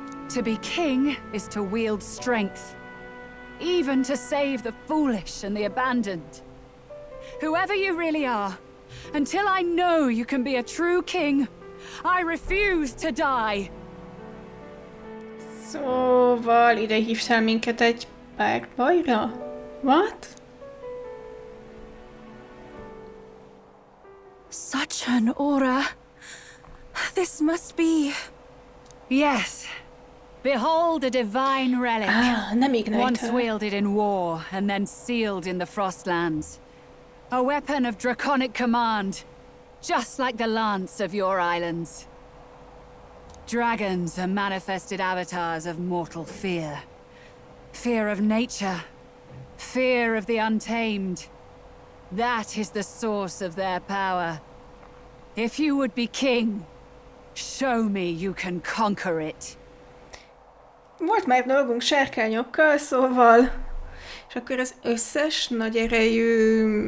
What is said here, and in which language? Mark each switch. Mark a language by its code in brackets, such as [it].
[en] To be king is to wield strength, even to save the foolish and the abandoned. Whoever you really are, until I know you can be a true king, I refuse to die. [hu] Szóval ide hívtál minket egy párbajra? [en] What? Such an aura. This must be... Yes. Behold a divine relic. Nem ignite once her. wielded in war and then sealed in the Frostlands. A weapon of draconic command, just like the lance of your islands. Dragons are manifested avatars of mortal fear. Fear of nature. Fear of the untamed. That is the source of their power. If you would be king, show me you can conquer it. [hu] Volt már dolgunk sárkányokkal, szóval... És akkor az összes nagy erejű...